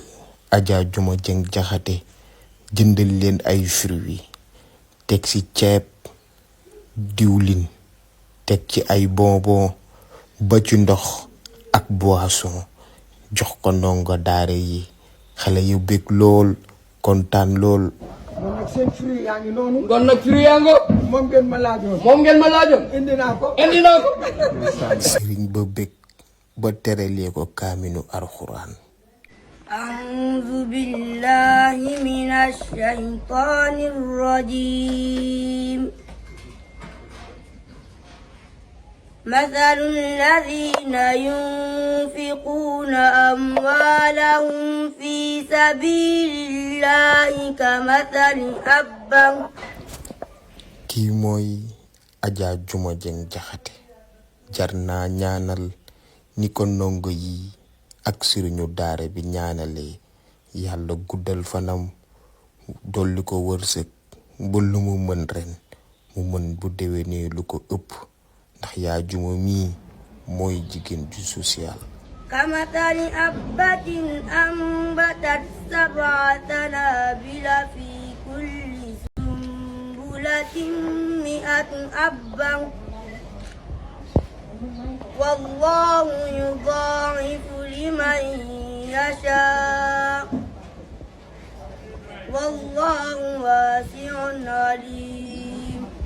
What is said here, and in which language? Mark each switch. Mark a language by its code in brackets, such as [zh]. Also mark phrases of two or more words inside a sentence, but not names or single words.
[wo] Adja Juma Jeng Jaxate jëndal leen ay fruits teg ci ceeb diwlin teg ci ay bonbon ba ci ndox ak boisson jox ko ndongo daara yi. xale yu bég lool kontaan lool. kon nag seen fruit yaa ngi noonu. kon nag fruit yaa nga. moom ngeen ma laajoon. indi naa ko. sëriñ ba bég ba terelee ko kaaminu alxuraan. [ar] أعوذ بالله من الشيطان الرجيم مثل الذين ينفقون أموالهم في سبيل الله كمثل حبة. [wo] kii mooy Adja Juma Jeng Jaxate jar naa ñaanal ni ko ndongo yi ak sëriñu daara bi ñaanalee yàlla guddal fanam dolli ko wërsëg ba lu mu mën ren mu mën bu déwénee lu ko ëpp ndax yaa Juma mii mooy jigéen ju social. [ar] كمثل حبة أنبتت سبع سنابل في كل سنبلة 100 حبة والله يضاعف لمن يشاء والله واسع عليم.